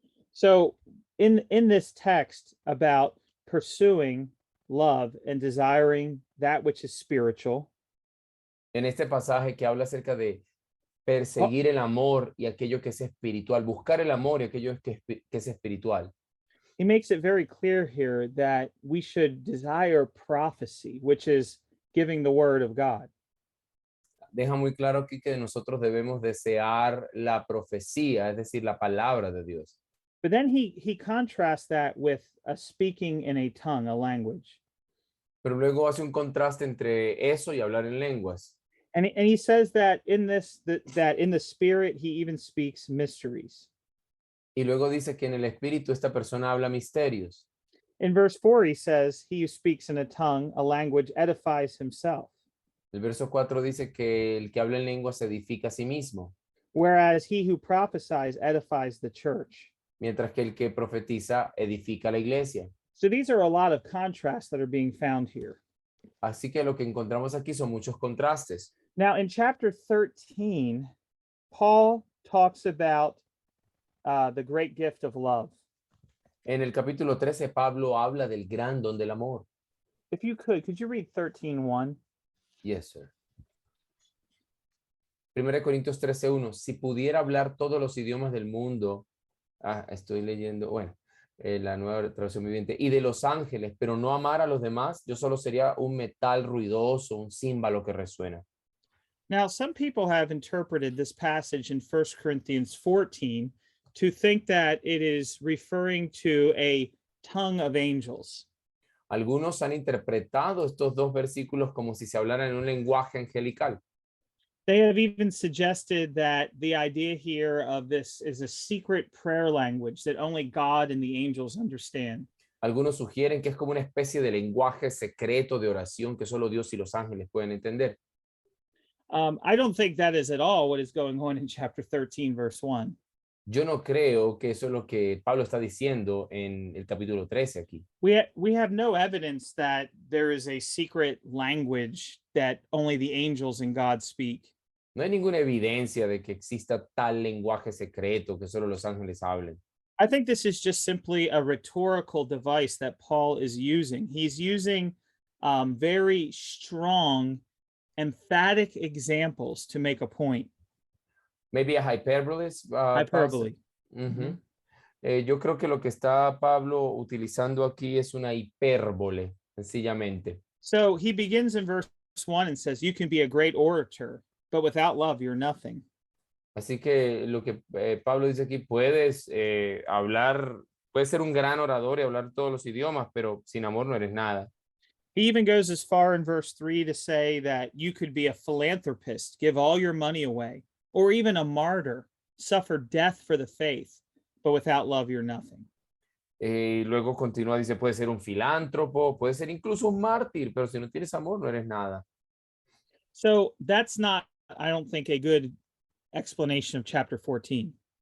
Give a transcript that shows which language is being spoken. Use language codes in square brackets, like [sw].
[en] so in this text about pursuing love and desiring that which is spiritual, [es] En este pasaje que habla acerca de perseguir el amor y aquello que es espiritual, buscar el amor y aquello que es espiritual. [en] he makes it very clear here that we should desire prophecy, which is giving the word of God. [es] Deja muy claro aquí que nosotros debemos desear la profecía, es decir, la palabra de Dios. [en] But then he contrasts that with a speaking in a tongue, a language. [es] Pero luego hace un contraste entre eso y hablar en lenguas. [en] And he says that in this that in the spirit he even speaks mysteries. [es] Y luego dice que en el espíritu esta persona habla misterios. [en] In verse 4 he says he who speaks in a tongue, a language, edifies himself, [es] El verso 4 dice que el que habla en lenguas se edifica a sí mismo, [en] whereas he who prophesies edifies the church. [es] mientras que el que profetiza edifica la iglesia. [en] So these are a lot of contrasts that are being found here. [es] Así que lo que encontramos aquí son muchos contrastes. [en] Now in chapter 13, Paul talks about the great gift of love. [es] En el capítulo 13, Pablo habla del gran don del amor. [en] If you could you read 13:1? Yes, sir. [es] 1 Corintios 13:1. Si pudiera hablar todos los idiomas del mundo. Estoy leyendo. Bueno, la nueva traducción viviente, y de los ángeles, pero no amar a los demás, yo solo sería un metal ruidoso, un címbalo que resuena. [en] Now, some people have interpreted this passage in 1 Corinthians 14 to think that it is referring to a tongue of angels. [es] Algunos han interpretado estos dos versículos como si se hablara en un lenguaje angelical. [en] They have even suggested that the idea here of this is a secret prayer language that only God and the angels understand. [es] Algunos sugieren que es como una especie de lenguaje secreto de oración que solo Dios y los ángeles pueden entender. [en] I don't think that is at all what is going on in chapter 13, verse 1. [es] Yo no creo que eso es lo que Pablo está diciendo en el capítulo 13 aquí. [en] We have no evidence that there is a secret language that only the angels and God speak. [es] No hay ninguna evidencia de que exista tal lenguaje secreto que solo los ángeles hablen. [en] I think this is just simply a rhetorical device that Paul is using. He's using very strong, emphatic examples to make a point. Maybe a hyperbole. Hyperbole. Ujú. [es] Yo creo que lo que está Pablo utilizando aquí es una hipérbole, sencillamente. [en] So he begins in verse 1 and says, "You can be a great orator, but without love, you're nothing." [es] Así que lo que Pablo dice aquí, puedes hablar, puedes ser un gran orador y hablar todos los idiomas, pero sin amor no eres nada. [en] He even goes as far in verse 3 to say that you could be a philanthropist, give all your money away, or even a martyr, suffer death for the faith, but without love, you're nothing. [es] Luego continúa, dice, puedes ser un filántropo, puedes ser incluso un mártir, pero si no tienes amor no eres nada. [en] So that's not, I don't think, a good explanation of chapter 14.